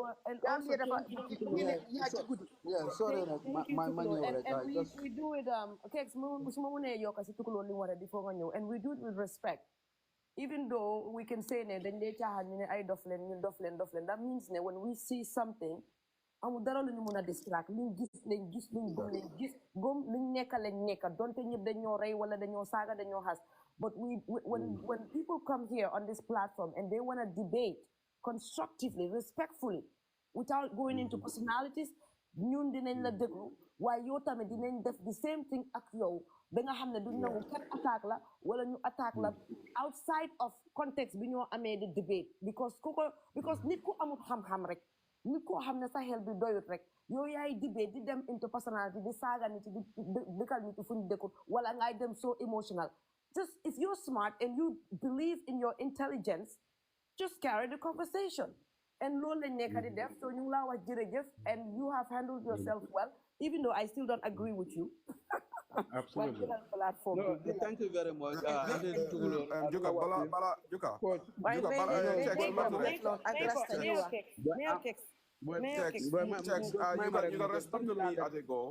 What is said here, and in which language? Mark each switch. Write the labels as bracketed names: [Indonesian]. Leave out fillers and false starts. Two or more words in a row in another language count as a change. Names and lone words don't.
[English] We do it, and we do it with respect. Even though we can say that means when we see something, [Wolof] amul dara luñu mëna distract liñ gis luñ gom liñ nekk lañ nekk donte ñëpp dañoo rey wala dañoo saaga dañoo xas [English] but when people come here on this platform and they want to debate constructively, respectfully, without going into personalities. [Wolof] ñun dinañ la déglu waaye yow tamit dinañ def [English] the same thing [Wolof] ak yow ba nga xam ne duñ nangu kenn attaque la wala ñu attaque la [English] outside of context [Wolof] bi ñoo amee di debate because nit ku amul xam-xam rek nit koo xam ne sa xel bi doyut rek yow yaay debate di dem [English] into personality [Wolof] di saaga nit di dëkkal nit fu ñu dëkkut wala ngay dem [English] so emotional. Just if you're smart and you believe in your intelligence, just carry the conversation. And [Wolof] loolu lañ nekk di def so ñu ngi laa wax jërëjëf [English] and you have handled yourself well, even though I still don't agree with you. Absolutely. No, thank you very much. Juka, Juka. You can respond to me as I go.